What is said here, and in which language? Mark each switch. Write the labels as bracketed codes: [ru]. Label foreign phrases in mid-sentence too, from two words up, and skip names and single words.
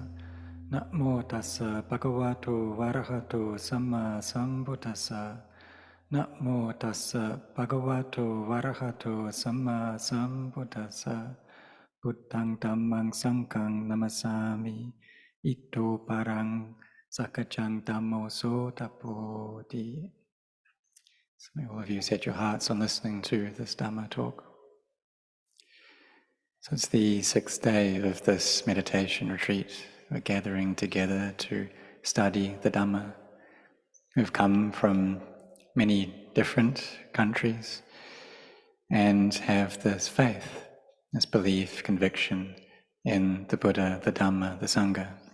[pi] Namo tassa bhagavato varahato samma sambuddhassa. Namo tassa bhagavato varahato samma sambuddhassa. Buddhang dhammang sanghang namasami. Ito parang sakajang dhammo sotapoti. [en] So may all of you set your hearts on listening to this Dhamma talk. So it's the 6th day of this meditation retreat. We're gathering together to study the Dhamma. We've come from many different countries and have this faith, this belief, conviction in the Buddha, the Dhamma, the Sangha.